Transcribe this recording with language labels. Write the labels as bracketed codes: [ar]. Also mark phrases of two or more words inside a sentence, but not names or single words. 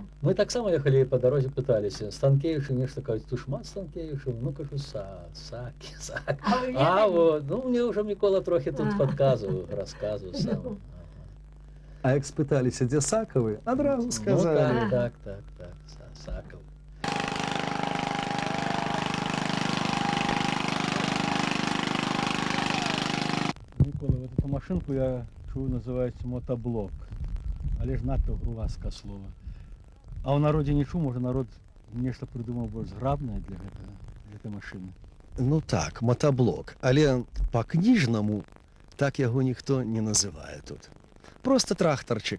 [be] Мы таксама ехалі па дарозе, пыталіся, Станкевічы нешта кажуць, тут шмат Станкевічаў, ну кажу, Сакі. А вы А ведалі? вот, ну мне ўжо Мікола трохі тут падказваў, расказваў сам. А як спыталіся, дзе Сакавы, адразу Ну сказалі. так, Сакаў. [ru] Микола, вот эту машинку я чую, называется мотоблок. [be] Але ж надто грувастка слова. А ў народзе не чуў, можа народ нешта прыдумаў больш зграбнае для гэтага, для гэтай машыны. Ну так, матаблок, але па-кніжнаму так яго ніхто не называе тут. Просто трактарчык,